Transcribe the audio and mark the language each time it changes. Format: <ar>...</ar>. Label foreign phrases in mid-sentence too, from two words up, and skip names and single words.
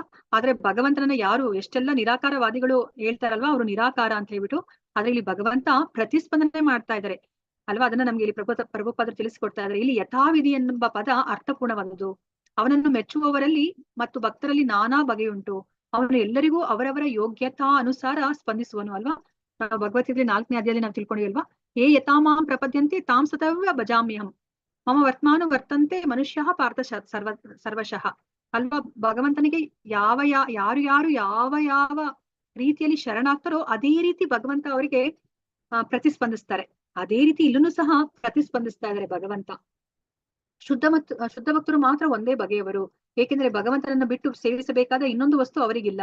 <kn>ಆದ್ರೆ ಭಗವಂತನನ್ನ ಯಾರು ಎಷ್ಟೆಲ್ಲ ನಿರಾಕಾರವಾದಿಗಳು ಹೇಳ್ತಾರಲ್ವಾ, ಅವರು ನಿರಾಕಾರ ಅಂತ ಹೇಳ್ಬಿಟ್ಟು, ಆದ್ರೆ ಇಲ್ಲಿ ಭಗವಂತ ಪ್ರತಿಸ್ಪಂದನೆ ಮಾಡ್ತಾ ಇದ್ದಾರೆ ಅಲ್ವಾ. ಅದನ್ನ ನಮ್ಗೆ ಇಲ್ಲಿ ಪ್ರಭುಪಾದರು ತಿಳಿಸಿಕೊಡ್ತಾ ಇದ್ದಾರೆ. ಇಲ್ಲಿ ಯಥಾವಿಧಿ ಎನ್ನುವ ಪದ ಅರ್ಥಪೂರ್ಣವಾದದ್ದು. ಅವನನ್ನು ಮೆಚ್ಚುವವರಲ್ಲಿ ಮತ್ತು ಭಕ್ತರಲ್ಲಿ ನಾನಾ ಬಗೆಯುಂಟು. ಅವನು ಎಲ್ಲರಿಗೂ ಅವರವರ ಯೋಗ್ಯತಾ ಅನುಸಾರ ಸ್ಪಂದಿಸುವನು ಅಲ್ವಾ. ಭಗವದ್ಗೀತೆ 4ನೇ ಅಧ್ಯಾಯದಲ್ಲಿ ನಾವು ತಿಳ್ಕೊಂಡಿಲ್ವಾ,</kn> <sa>ಏ ಯಥಾಮಾಂ ಪ್ರಪದ್ಯಂತೆ ತಾಂ ಸತವ್ಯ ಭಜಾಮ್ಯಹಂ ಮಮ ವರ್ತ್ಮಾನು ವರ್ತಂತೆ ಮನುಷ್ಯ ಪಾರ್ಥ ಸರ್ವಶಃ ಅಲ್ವಾ.</sa> <kn>ಭಗವಂತನಿಗೆ ಯಾರು ಯಾವ ರೀತಿಯಲ್ಲಿ ಶರಣಾಗ್ತಾರೋ ಅದೇ ರೀತಿ ಭಗವಂತ ಅವರಿಗೆ ಪ್ರತಿಸ್ಪಂದಿಸ್ತಾರೆ. ಅದೇ ರೀತಿ ಇಲ್ಲೂ ಸಹ ಪ್ರತಿಸ್ಪಂದಿಸ್ತಾ ಇದ್ದಾರೆ ಭಗವಂತ. ಶುದ್ಧ ಭಕ್ತರು ಮಾತ್ರ ಒಂದೇ ಬಗೆಯವರು, ಏಕೆಂದ್ರೆ ಭಗವಂತನನ್ನ ಬಿಟ್ಟು ಸೇವಿಸಬೇಕಾದ ಇನ್ನೊಂದು ವಸ್ತು ಅವರಿಗಿಲ್ಲ.</kn>